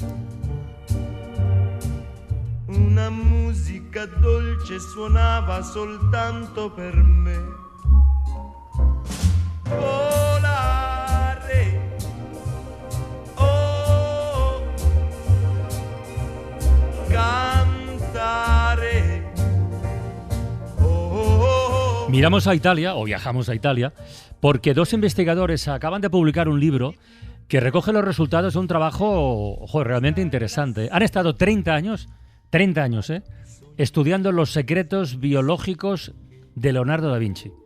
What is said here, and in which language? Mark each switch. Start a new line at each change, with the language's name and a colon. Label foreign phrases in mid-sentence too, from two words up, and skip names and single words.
Italian: Una musica dolce suonava soltanto per me. Volare, oh, cantare. Oh.
Spanish: Miramos a Italia, o viajamos a Italia, porque dos investigadores acaban de publicar un libro que recoge los resultados de un trabajo realmente interesante. Han estado 30 años, estudiando los secretos biológicos de Leonardo da Vinci.